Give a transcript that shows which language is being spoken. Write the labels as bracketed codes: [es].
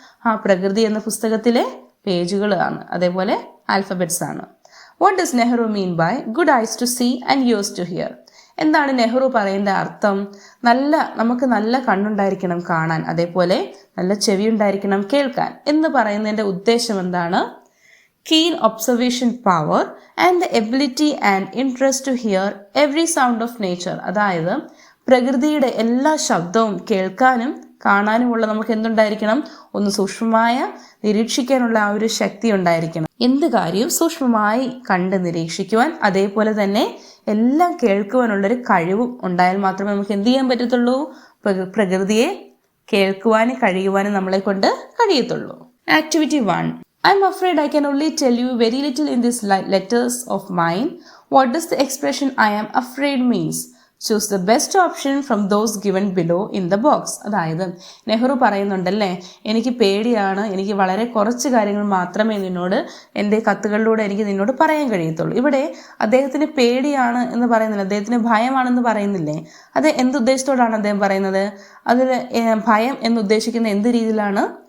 [ml] ആ പ്രകൃതി എന്ന പുസ്തകത്തിലെ പേജുകളാണ്, അതേപോലെ ആൽഫബറ്റ്സ് ആണ്. [en] What does Nehru mean by good eyes to see and ears to hear? [ml] എന്താണ് നെഹ്റു പറയേണ്ട അർത്ഥം? നമുക്ക് നല്ല കണ്ണുണ്ടായിരിക്കണം കാണാൻ, അതേപോലെ നല്ല ചെവി ഉണ്ടായിരിക്കണം കേൾക്കാൻ എന്ന് പറയുന്നതിൻ്റെ ഉദ്ദേശം എന്താണ്? [en] Keen observation power and the ability and interest to hear every sound of nature. [ml] അതായത് പ്രകൃതിയുടെ എല്ലാ ശബ്ദവും കേൾക്കാനും കാണാനുമുള്ള നമുക്ക് എന്തുണ്ടായിരിക്കണം? ഒന്ന് സൂക്ഷ്മമായ നിരീക്ഷിക്കാനുള്ള ആ ഒരു ശക്തി ഉണ്ടായിരിക്കണം. എന്ത് കാര്യവും സൂക്ഷ്മമായി കണ്ട് നിരീക്ഷിക്കുവാൻ, അതേപോലെ തന്നെ എല്ലാം കേൾക്കുവാനുള്ളൊരു കഴിവും ഉണ്ടായാൽ മാത്രമേ നമുക്ക് എന്ത് ചെയ്യാൻ പറ്റത്തുള്ളൂ? പ്രകൃതിയെ കേൾക്കുവാനും കഴിയുവാനും നമ്മളെ കൊണ്ട് കഴിയത്തുള്ളൂ. Activity 1. [en] I'm afraid I can only tell you very little in these letters of mine. What does the expression I am afraid means? Choose the best option from those given below in the box. [ml] അതായത് നെഹ്റു പറയുന്നുണ്ടല്ലേ, എനിക്ക് പേടിയാണ്, എനിക്ക് വളരെ കുറച്ച് കാര്യങ്ങൾ മാത്രമേ നിന്നോട് എൻ്റെ കത്തുകളിലൂടെ എനിക്ക് നിന്നോട് പറയാൻ കഴിയത്തുള്ളൂ. ഇവിടെ അദ്ദേഹത്തിന് പേടിയാണ് എന്ന് പറയുന്നില്ല, അദ്ദേഹത്തിന് ഭയമാണെന്ന് പറയുന്നില്ലേ? അത് എന്തുദ്ദേശത്തോടാണ് അദ്ദേഹം പറയുന്നത്? അതിൽ ഭയം എന്നുദ്ദേശിക്കുന്ന എന്ത് രീതിയിലാണ്?